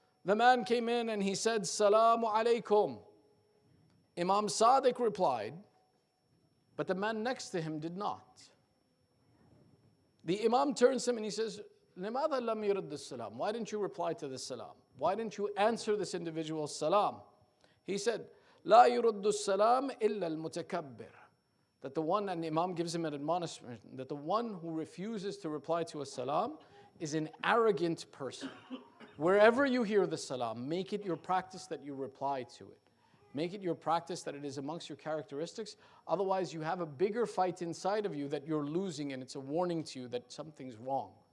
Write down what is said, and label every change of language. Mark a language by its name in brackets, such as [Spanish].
[English] The man came in and he said, Salaamu alaykum. Imam Sadiq replied, but the man next to him did not. The Imam turns to him and he says, [Arabic] لِمَاذَا لَمْ يُرَدُّ السَّلَامُ? [English] Why didn't you reply to this salam? Why didn't you answer this individual's salam? He said, [Arabic] لَا يُرَدُّ السَّلَامُ إِلَّا الْمُتَكَبِّرُ. [English] That the one, and the Imam gives him an admonishment, that the one who refuses to reply to a salam is an arrogant person. Wherever you hear the salam, make it your practice that you reply to it. Make it your practice that it is amongst your characteristics. Otherwise, you have a bigger fight inside of you that you're losing, and it's a warning to you that something's wrong.